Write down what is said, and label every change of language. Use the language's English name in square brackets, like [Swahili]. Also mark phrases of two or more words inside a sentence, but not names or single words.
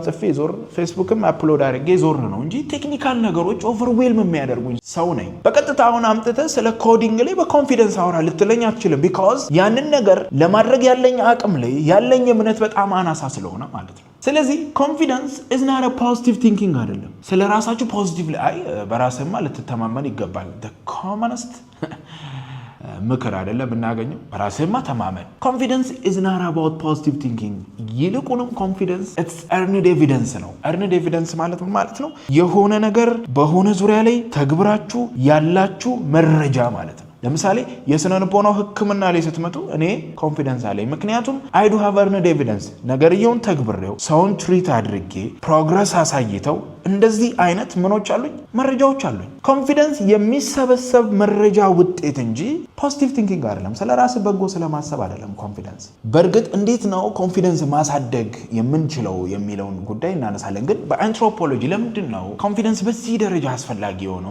[Amharic] ጽፌ ዞር፣ ፌስቡክም አፕሎድ አድርጌ ዞር ነው እንጂ ቴክኒካል ነገሮች ኦቨርዌልም የሚያደርጉኝ ሰው ነኝ። በቀጥታ አሁን አምጥተህ ስለ ኮዲንግ ላይ በኮንፊደንስ አውራ ልትለኝ አትችልም። ቢካዝ ያንን ነገር ለማድረግ ያለኝ አቅም ላይ ያለኝ እምነት በጣም አናሳ ስለሆነ ማለት ነው። ስለዚህ ኮንፊደንስ [English] is not a positive thinking [Amharic] አይደለም። ስለ ራሳችሁ ፖዚቲቭ ላይ በራስህማ ልትተማመን ይገባል። [English] the commonest [Amharic] ምክር አይደለም እናገኘው። በራስህማ ተማመን። ኮንፊደንስ [English] is not about positive thinking። [Amharic] ይልቁንም ኮንፊደንስ [English] it's earned evidence [Amharic] ነው። [English] earned evidence [Amharic] ማለት ምን ማለት ነው? የሆነ ነገር በሆነ ዙሪያ ላይ ተግብራችሁ ያላችሁ መረጃ ማለት ነው። ለምሳሌ የስነ ልቦናው ሕክምና ላይ ስትመጡ እኔ ኮንፊደንስ አለኝ፣ ምክንያቱም [English] I do have earned evidence። [Amharic] ነገርየውን ተግብሬው ሰውን ትሪት አድርጌ ፕሮግረስ አሳይተው እንደዚህ አይነት ምኖች አሉኝ፣ መረጃዎች አሉኝ። ኮንፊደንስ የሚሰበሰብ መረጃ ውጤት እንጂ [English] positive thinking [Amharic] አይደለም። ስለ ራስ በጎ ስለማሰብ አይደለም ኮንፊደንስ። በእርግጥ እንዴት ነው ኮንፊደንስ ማሳደግ የምንችለው የሚለውን ጉዳይ እናነሳለን። ግን በአንትሮፖሎጂ ለምንድን ነው ኮንፊደንስ በዚህ ደረጃ አስፈላጊ የሆነው?